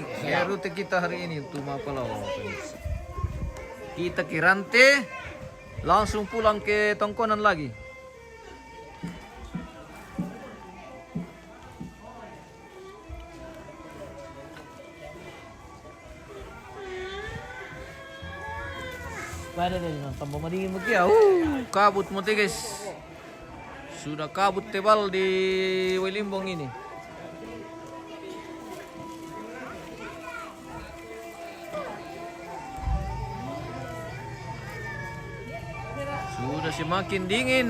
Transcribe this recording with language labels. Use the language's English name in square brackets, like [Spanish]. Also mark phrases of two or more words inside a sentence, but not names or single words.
[Indonesian] Ya, rute kita hari ini tuh Mapalau. Kita ke Rante, langsung pulang ke Tongkonan lagi. [Toraja-Sa'dan] Pada deh, tambah madingin mo kaya. [Indonesian] Kabut mo guys. Sudah kabut tebal di Wilimbong ini. Sudah semakin dingin.